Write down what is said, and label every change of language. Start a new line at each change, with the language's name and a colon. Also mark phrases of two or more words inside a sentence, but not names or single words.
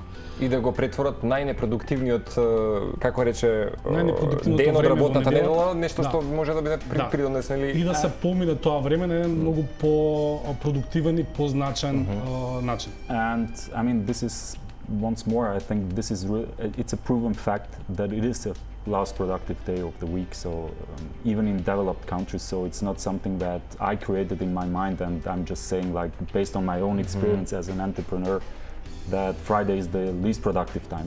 Macedonian: И да го претворат најнепродуктивниот, како рече, ден од работната недела, нешто што може да биде придонесено или... И да се помине тоа време на еден многу по-продуктивен и позначен начин.
English: And I mean, this is once more, I think this is it's a proven fact that it is a last productive day of the week. So even in developed countries, so it's not something that I created in my mind, and I'm just saying, like, based on my own experience as an entrepreneur, that Friday is the least productive time.